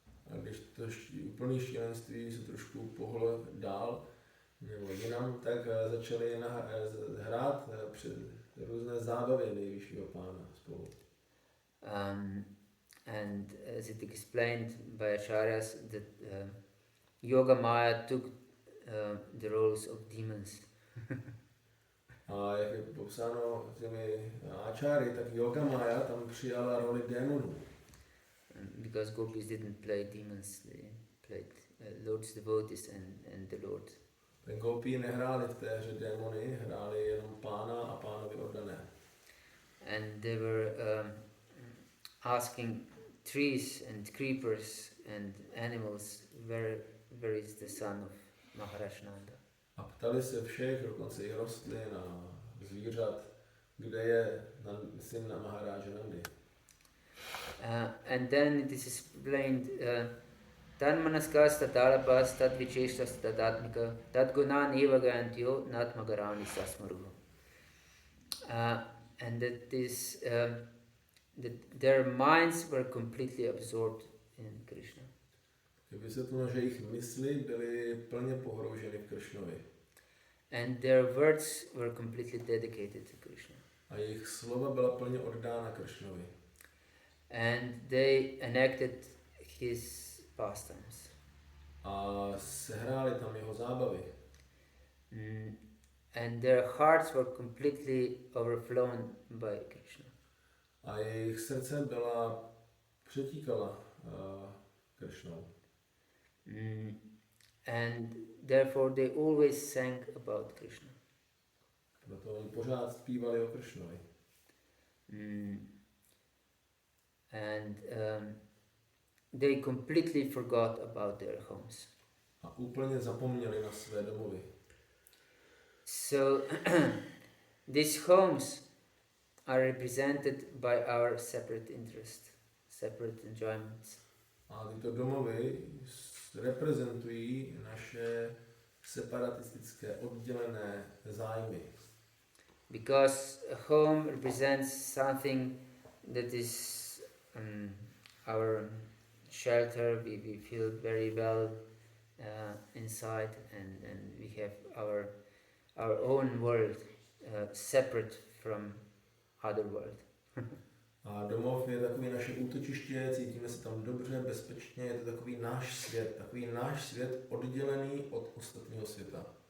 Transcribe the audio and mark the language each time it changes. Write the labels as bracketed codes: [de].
[cs] A když to úplné šílenství se trošku pohlo dál, nebo jinam, tak začali hrát před různé zábavy nejvyššího Pána spolu. [en] And as it explained by acharyas, that Yoga Maya took the roles of demons. [cs] A jak je popsáno těmi acháry, tak Yoga Maya tam přijala roli démonů. [en] Because gopis didn't play demons, they played Lord's devotees and the Lord. [cs] Ten gopí nehráli v té hře démony, hráli jenom Pána a Pánovi oddané. [en] And they were asking trees and creepers and animals where is the son of Maharaj Nanda. [cs] A ptali se všech, dokonce i rostlin a zvířat, kde je syn Maharáže Nandy. [en] And then it is explained [sa] Tanmanaskas tatalabas tadvicheshtas tadatmika tadgunan evagantyo natmagarani sasmaruha. [en] And that this that their minds were completely absorbed in Krishna. [cs] Je vysvětleno, že jejich mysli byly plně pohrouženy v Krishnovi. [en] And their words were completely dedicated to Krishna. [cs] A jejich slova byla plně oddána Krishnovi. [en] And they enacted his pastimes. [cs] A sehráli tam jeho zábavy. [en] And their hearts were completely overflown by Krishna. [cs] A jejich srdce byla přetíkala Krishnou. [en] And therefore they always sang about Krishna. [cs] Proto oni pořád zpívali o Krishnovi. [en] And they completely forgot about their homes. [cs] A úplně zapomněli na své domovy. [en] So these homes are represented by our separate interest, separate enjoyments. [cs] A tyto domovy reprezentují naše separatistické, oddělené zájmy. [en] Because a home represents something that is our shelter, we feel very well inside, and we have our own world separate from other world. [cs] A domov je takový naše útočiště, cítíme se tam dobře, bezpečně, je to takový náš svět oddělený od ostatního světa.